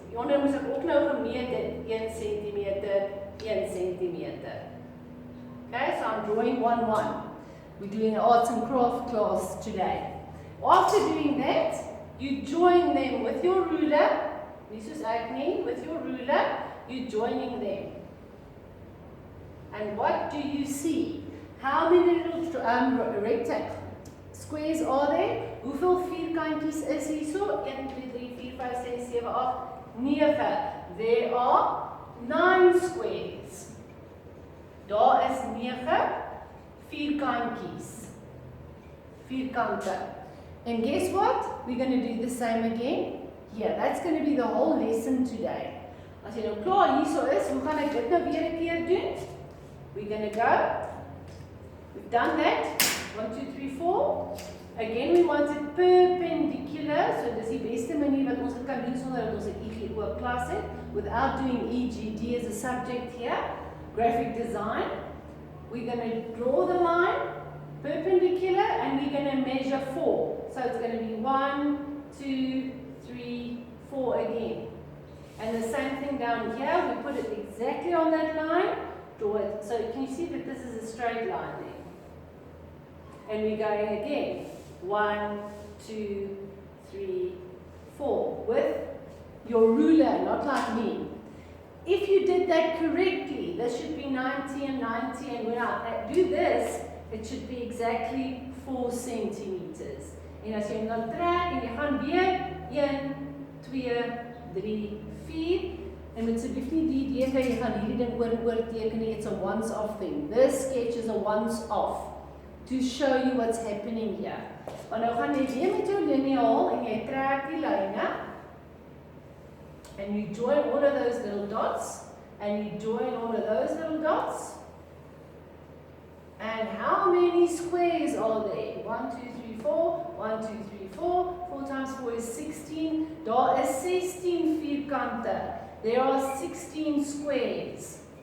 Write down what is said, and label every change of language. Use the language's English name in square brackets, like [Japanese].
[Afrikaans] Hieronder moes ek ook nou gemeet het 1 centimeter, 1 centimeter. [English] Okay, so I'm drawing 1, 1. We're doing an arts and craft class today. After doing that, you join them with your ruler. This is acne. With your ruler, you're joining them. And what do you see? How many little rectangles, squares are there? [Afrikaans] Hoeveel vierkantjies is hier so? 1, 2, 3, 4, 5, 6, 7, 8, 9. [English] There are 9 squares. [Afrikaans] Daar is 9 vierkantjies. Vierkante. [English] And guess what? We're going to do the same again. Yeah, that's going to be the whole lesson today. [Afrikaans] As jy nou klaar hierso is, hoe gaan ek dit nou weer 'n keer doen? [English] We're going to go. We've done that. 1, 2, 3, 4. Again, we want it perpendicular. [Afrikaans] So dis die beste manier wat ons dit kan doen sonder dat ons 'n EG oop klas het, [English] without doing EGD as a subject here. Graphic design. We're going to draw the line perpendicular and we're going to measure 4. So it's going to be 1, 2, 3, 4 again. And the same thing down here, we put it exactly on that line, draw it. So can you see that this is a straight line there? And we're going again, 1, 2, 3, 4, with your ruler, not like me. If you did that correctly, this should be 90 and 90, and when I do this, it should be exactly 4 centimeters. [Afrikaans] En as jy hom dan trek en jy gaan weer 1, 2, 3, 4, en moet asseblief nie die idee hê jy gaan hierdie ding oor en oor teken nie. [English] It's a once-off thing. This sketch is a once-off to show you what's happening here. [Afrikaans] Maar nou gaan jy weer met jou lineaal en jy trek die lyne. [English] And you join all of those little dots, and you join all of those little dots. And how many squares are there? 1, 2, 3, 4. 1, 2, 3, 4. 4 times 4 is 16. [Afrikaans] Daar is 16 vierkante. [English] There are 16 squares.